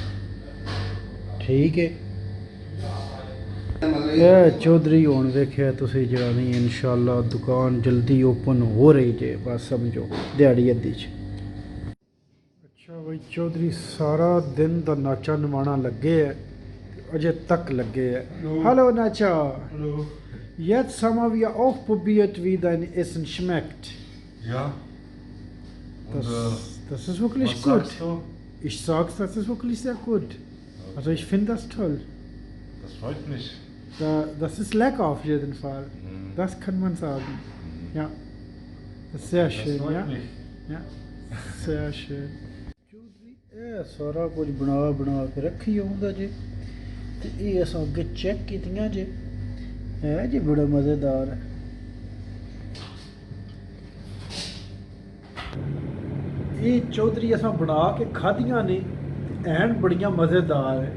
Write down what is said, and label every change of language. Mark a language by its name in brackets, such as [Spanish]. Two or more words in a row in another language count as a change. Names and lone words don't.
[Punjabi] ਠੀਕ ਹੈ, ਚੌਧਰੀ ਹੁਣ ਵੇਖਿਆ ਤੁਸੀਂ ਜ਼ਰਾ ਨਹੀਂ ਇੰਸ਼ਾਅੱਲਾ ਦੁਕਾਨ ਜਲਦੀ ਓਪਨ ਹੋ ਰਹੀ ਜੇ, ਬੱਸ ਸਮਝੋ ਦਿਹਾੜੀ ਅੱਧੀ ਚ। ਅੱਛਾ ਭਾਈ ਚੌਧਰੀ ਸਾਰਾ ਦਿਨ ਦਾ ਨਾਚਾ ਨਵਾਨਾ ਲੱਗੇ ਹੈ, ਅਜੇ ਤੱਕ ਲੱਗੇ ਹੈ। [German] Hallo Nacha. Hallo. Jetzt haben wir auch probiert, wie dein Essen schmeckt. Ja. Das ist wirklich was gut. sagst du? Ich sag's, das ist wirklich sehr gut. Also ich finde das toll. Das freut mich. Das ist lecker auf jeden Fall. Das kann man sagen. Ja, das ist sehr schön. Das freut Ja, mich. ja, sehr schön. [Punjabi] ਸਾਰਾ ਕੁਝ ਬਣਾ ਕੇ ਰੱਖੀ ਆਂਦਾ ਜੇ, ਤੇ ਇਹ ਅਸ ਅੱਗੇ ਚੈੱਕ ਕੀਤੀਆਂ ਜੇ, ਹੈ ਜੀ ਬੜਾ ਮਜ਼ੇਦਾਰ ਹੈ। ਇਹ ਚੌਧਰੀ ਅਸ ਬਣਾ ਕੇ ਖਾਦੀਆਂ ਨੇ ਏਨ ਬੜੀਆਂ ਮਜ਼ੇਦਾਰ ਹੈ।